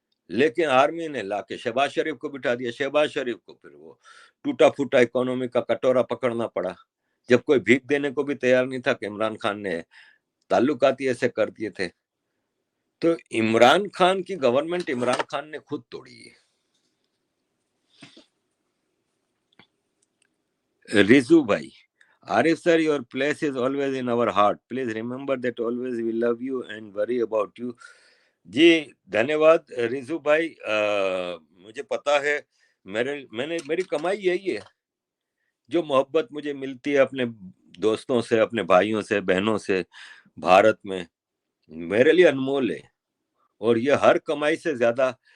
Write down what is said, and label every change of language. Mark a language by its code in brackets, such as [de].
[ur] لیکن آرمی نے لا کے شہباز شریف کو بٹھا دیا. شہباز شریف کو پھر وہ ٹوٹا پھوٹا اکانومی کا کٹورا پکڑنا پڑا، جب کوئی بھیک دینے کو بھی تیار نہیں تھا کہ عمران خان نے تعلقات ایسے کر دیے تھے. تو عمران خان کی گورنمنٹ عمران خان نے خود توڑی ہے. [en] ریزو بھائی، Arif sir, your place is always in our heart. Please remember that always we love you and worry about you. [ur] جی دھنیہ واد ریزو بھائی. مجھے پتا ہے میری کمائی یہی ہے، جو محبت مجھے ملتی ہے اپنے دوستوں سے، اپنے بھائیوں سے، بہنوں سے بھارت میں، میرے لیے انمول ہے. اور یہ ہر کمائی سے زیادہ